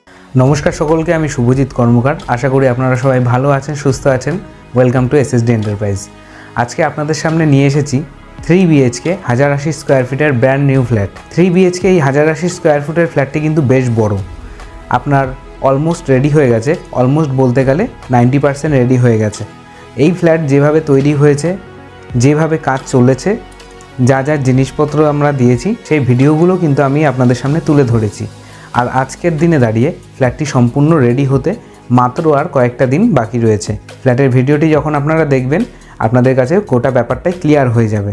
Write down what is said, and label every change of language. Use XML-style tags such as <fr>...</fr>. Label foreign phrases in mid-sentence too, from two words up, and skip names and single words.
<bn>নমস্কার সকলকে আমি শুভজিৎ কর্মকার আশা করি আপনারা সবাই ভালো আছেন সুস্থ আছেন।</bn> <en>Welcome to SSD Enterprise.</en> <bn>আজকে আপনাদের সামনে নিয়ে এসেছি 3 BHK 1080</bn> <en>square feet-er brand new flat.</en> <bn>3 BHK 1080</bn> <en>square foot-er flat-ti</en> <bn>কিন্তু বেশ বড়ো, আপনার</bn> <en>almost ready</en> <bn>হয়ে গেছে। অলমোস্ট বলতে গেলে 90% রেডি হয়ে গেছে। এই फ्लैट যেভাবে তৈরি হয়েছে, যেভাবে কাজ চলেছে, যা যা জিনিসপত্র আমরা দিয়েছি সেই ভিডিওগুলো কিন্তু আমি আপনাদের সামনে তুলে ধরেছি। আর আজকের দিনে দাঁড়িয়ে ফ্ল্যাটটি সম্পূর্ণ রেডি হতে মাত্র আর কয়েকটা দিন বাকি রয়েছে। ফ্ল্যাটের ভিডিওটি যখন আপনারা দেখবেন আপনাদের কাছে গোটা ব্যাপারটাই ক্লিয়ার হয়ে যাবে।</bn>